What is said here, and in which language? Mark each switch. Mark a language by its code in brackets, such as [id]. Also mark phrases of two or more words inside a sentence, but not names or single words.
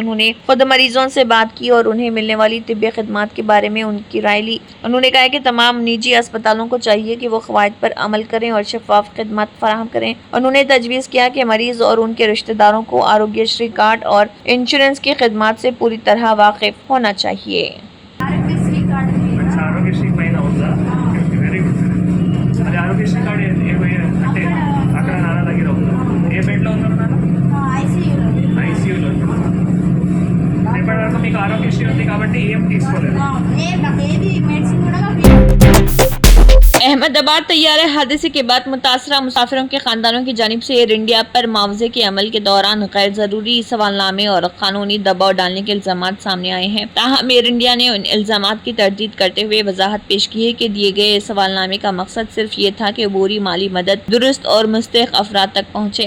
[ur] انہوں نے خود مریضوں سے بات کی اور انہیں ملنے والی طبی خدمات کے بارے میں ان کی رائے لی۔ انہوں نے کہا کہ تمام نجی اسپتالوں کو چاہیے کہ وہ قواعد پر عمل کریں اور شفاف خدمات فراہم کریں۔ انہوں نے تجویز کیا کہ مریض اور ان کے رشتہ داروں کو آروگیہ شری کارڈ اور انشورنس کی خدمات سے پوری طرح واقف ہونا چاہیے۔ [te] ఆరోగ్యశ్రీ పైన ఉందా? [en] Very good. [te] అది ఆరోగ్యశ్రీ కార్డు అంటే అక్కడ నాన్న దగ్గర ఉందా? ఏ బెడ్లో ఉన్నారు నాన్న? ఐసీయూలో. ఇప్పటివరకు మీకు ఆరోగ్యశ్రీ ఉంది కాబట్టి ఏం తీసుకోలేదు. [ur] احمد آباد طیارے حادثے کے بعد متاثرہ مسافروں کے خاندانوں کی جانب سے ایئر انڈیا پر معاوضے کے عمل کے دوران غیر ضروری سوالنامے اور قانونی دباؤ ڈالنے کے الزام سامنے آئے ہیں. تاہم ایئر انڈیا نے ان الزام کی تردید کرتے ہوئے وضاحت پیش کی ہے کہ دیے گئے سوالنامے کا مقصد صرف یہ تھا کہ عبوری مالی مدد درست اور مستحق افراد تک پہنچے.